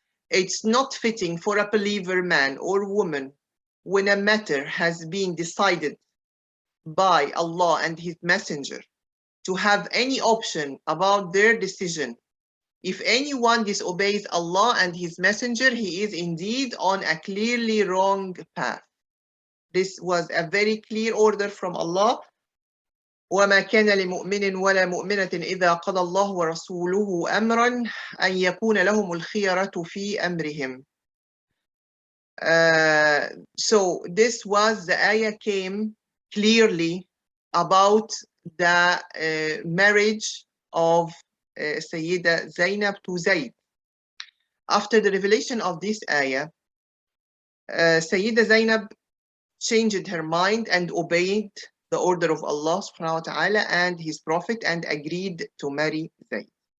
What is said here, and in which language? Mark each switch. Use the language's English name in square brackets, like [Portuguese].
[English] It's not fitting for a believer man or woman when a matter has been decided by Allah and His Messenger to have any option about their decision. If anyone disobeys Allah and His Messenger, he is indeed on a clearly wrong path. This was a very clear order from Allah. [Arabic] وما كان لمؤمن ولا مؤمنة إذا قضى الله ورسوله أمرا أن يكون لهم الخيرة في أمرهم. [English] So this was the ayah came clearly about the marriage of Sayyida Zainab to Zayd. After the revelation of this ayah, Sayyida Zainab changed her mind and obeyed the order of Allah subhanahu wa ta'ala and his prophet and agreed to marry Zayd.